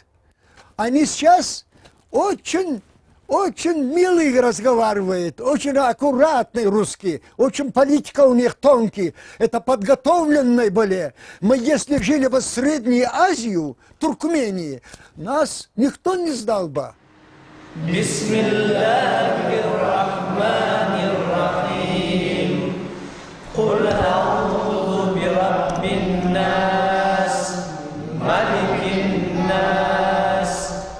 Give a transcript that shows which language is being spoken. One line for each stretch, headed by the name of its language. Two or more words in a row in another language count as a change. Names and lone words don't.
Russian: Они сейчас очень милый разговаривает, очень аккуратный русский, очень политика у них тонкий. Это подготовленные были. Мы, если жили в Средней Азии, Туркмении, нас никто не сдал бы.
Arabic: بسم الله الرحمن الرحيم. قل أعوذ برب الناس ملك الناس,